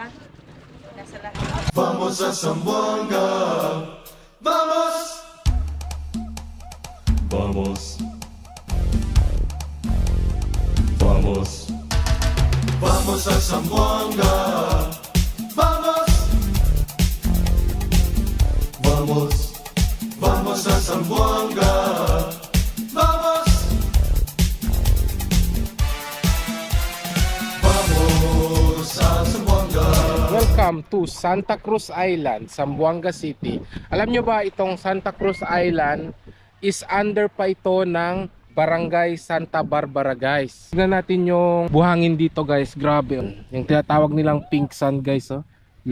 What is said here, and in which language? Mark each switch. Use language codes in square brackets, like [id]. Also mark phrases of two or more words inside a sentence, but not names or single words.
[tl] Nasa lahat. [es] Vamos a Zamboanga. Vamos. Vamos. Vamos. Vamos a Zamboanga. Vamos. Vamos. Vamos a Zamboanga. Vamos. Vamos a Zamboanga. [en] Welcome to Santa Cruz Island, Zamboanga City. [tl] Alam nyo ba itong Santa Cruz Island [en] is under [tl] pa ito ng Barangay Santa Barbara guys. Tignan natin yung buhangin dito guys, grabe. Yung tinatawag nilang [en] pink sand [tl] guys.